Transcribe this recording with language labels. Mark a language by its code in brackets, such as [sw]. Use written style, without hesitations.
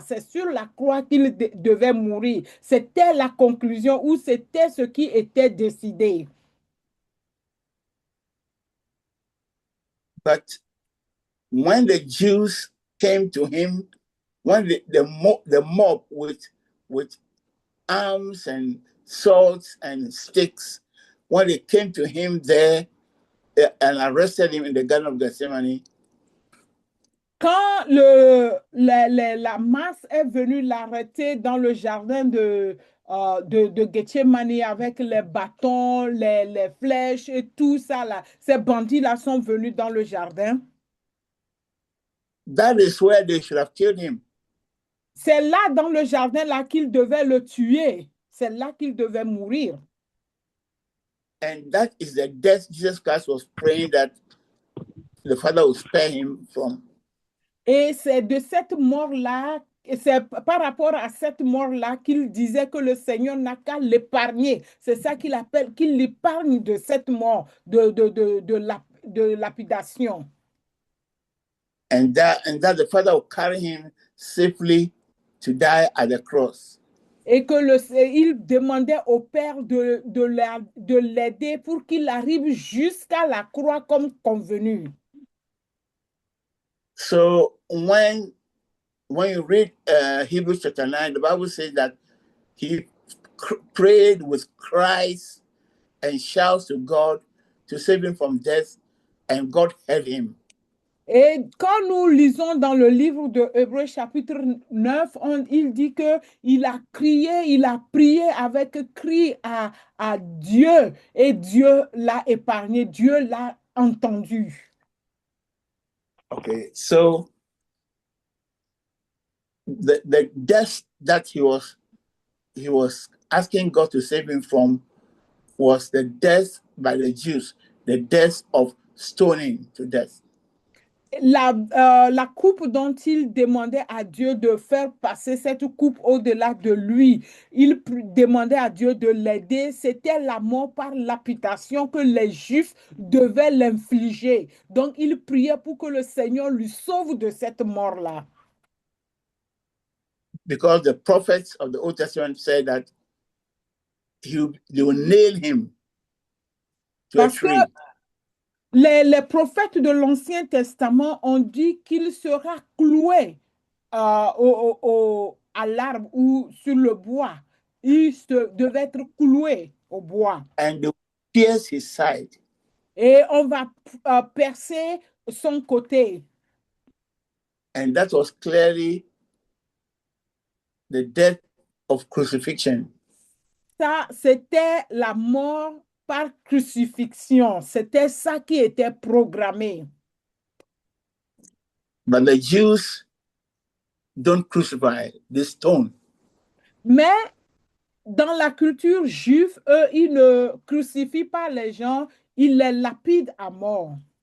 [fr] C'est sur la croix qu'il devait mourir. C'était la conclusion ou c'était ce qui était décidé. [en] But when the Jews came to him, when the mob with arms and swords and sticks, when they came to him there and arrested him in the Garden of Gethsemane, [fr] quand la masse est venue l'arrêter dans le jardin de Gethsemane avec les bâtons, les flèches et tout ça, là, ces bandits-là sont venus dans le jardin. [en] that is where they should have killed him. [fr] C'est là, dans le jardin, là, qu'ils devaient le tuer. C'est là qu'il devait mourir. [en] And that is the death Jesus Christ was praying that the Father would spare him from. [fr] Et c'est de cette mort-là, c'est par rapport à cette mort-là qu'il disait que le Seigneur n'a qu'à l'épargner. C'est ça qu'il appelle, qu'il l'épargne de cette mort, de lapidation. [en] And that the Father would carry him safely to die at the cross. [fr] Et que il demandait au Père de l'aider pour qu'il arrive jusqu'à la croix comme convenu. [en] So when you read Hebrews chapter 9, the Bible says that he prayed with cries and shouts to God to save him from death, and God heard him. [fr] Et quand nous lisons dans le livre de Hébreux chapitre 9, il dit qu'il a crié, il a prié avec cri à Dieu et Dieu l'a épargné, Dieu l'a entendu. [en] Okay, so the death that he was asking God to save him from was the death by the Jews, the death of stoning to death. [fr] La coupe dont il demandait à Dieu de faire passer cette coupe au-delà de lui, il demandait à Dieu de l'aider, c'était la mort par lapidation que les Juifs devaient l'infliger. Donc il priait pour que le Seigneur lui sauve de cette mort-là. [en] Because the prophets of the Old Testament said that they will nail him to a tree. [fr] Les prophètes de l'Ancien Testament ont dit qu'il sera cloué à l'arbre ou sur le bois. Il devait être cloué au bois. [en] And they pierce his side. [fr] Et on va percer son côté. [en] And that was clearly the death of crucifixion. [fr] Ça, c'était la mort par crucifixion. C'était ça qui était programmé. [en] But the Jews don't crucify, they stone. [fr] Mais dans la culture juive, eux, ils ne crucifient pas les gens, ils les lapident à mort.